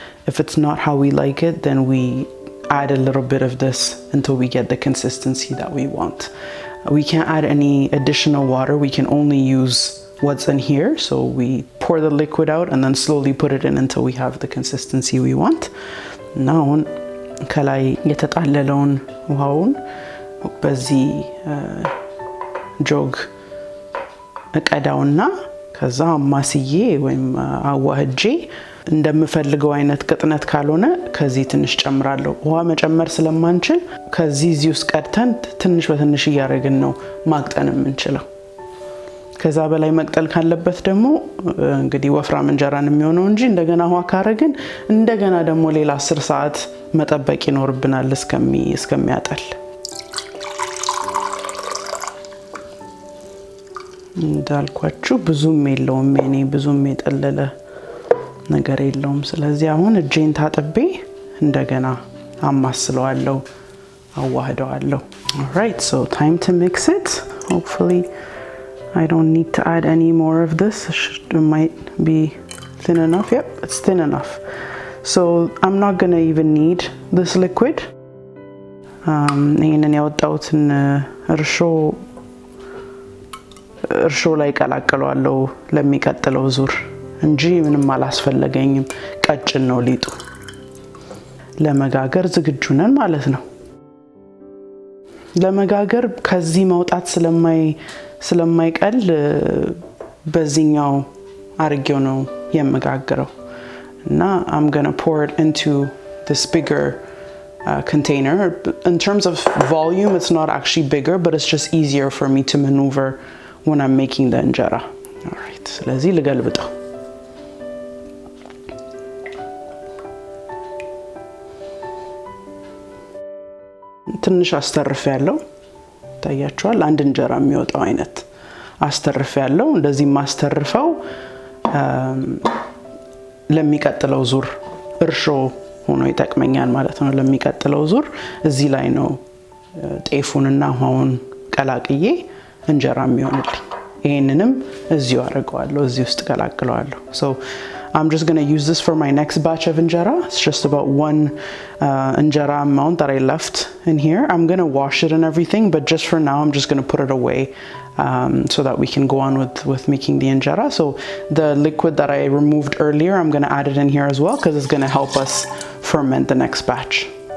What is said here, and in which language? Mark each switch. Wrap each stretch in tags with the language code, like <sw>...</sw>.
<en>If it's not how we like it, then we add a little bit of this until we get the consistency that we want. We can't add any additional water. We can only use what's in here. So we pour the liquid out and then slowly put it in until we have the consistency we want.</en> <am>Now ከላይ የተጣለለውን ውሃውን በዚህ ጆግ እቀዳውና ከዛ ማስዬ ወይም አዋህጄ እንደምፈልገው አይነት ቅጥነት ካልሆነ ከዚህ ትንሽ ጨምራለሁ። ውሃ መጨመር ስለማንችል ከዚህ እዚህ ውስጥ ቀድተን ትንሽ በትንሽ እያደረግን ነው ማቅጠን የምንችለው። ከዛ በላይ መቅጠል ካለበት ደግሞ እንግዲህ ወፍራም እንጀራን የሚሆነው እንጂ እንደገና ውሃ ካረግን እንደገና ደግሞ ሌላ 10 ሰዓት መጠበቅ ይኖርብናል እስከሚያጠል። እንዳልኳችሁ ብዙም የለውም የኔ ብዙም የጠለለ ነገር የለውም። ስለዚህ አሁን እጄን ታጥቤ እንደገና አማስለዋለሁ አዋህደዋለሁ።</am> <en>All right, so time to mix it. Hopefully I don't need to add any more of this. It might be thin enough. Yep, it's thin enough. So I'm not going to even need this liquid.</en> <am>ይሄንን ያወጣሁትን እርሾ ላይ ቀላቅለዋለሁ ለሚቀጥለው ዙር እንጂ ምንም አላስፈልገኝም። ቀጭን ነው ሊጡ። ለመጋገር ዝግጁ ነን ማለት ነው። ለመጋገር ከዚህ መውጣት ስለማይቀል በዚህኛው አርጌው ነው የመጋገረው እና</am> <en>I'm going to pour it into this bigger container. In terms of volume, it's not actually bigger, but it's just easier for me to maneuver when I'm making the injera.</en> <am>All right, ስለዚህ ልገልብጠው። ትንሽ አስተርፌያለሁ። ታያችኋል። አንድ እንጀራ የሚወጣው አይነት አስተርፌያለሁ። እንደዚህ ማስተርፈው ለሚቀጥለው ዙር እርሾ ሆኖ ይጠቅመኛል ማለት ነው። ለሚቀጥለው ዙር እዚህ ላይ ነው ጤፉንና ውሃውን ቀላቅዬ እንጀራ የሚሆንልኝ። ይሄንንም እዚሁ አደርገዋለሁ፣ እዚህ ውስጥ ቀላቅለዋለሁ።</am> <en>So I'm just going to use this for my next batch of injera. It's just about 1 injera amount that I left in here. I'm going to wash it and everything, but just for now I'm just going to put it away so that we can go on with making the injera. So the liquid that I removed earlier, I'm going to add it in here as well because it's going to help us ferment the next batch.</en>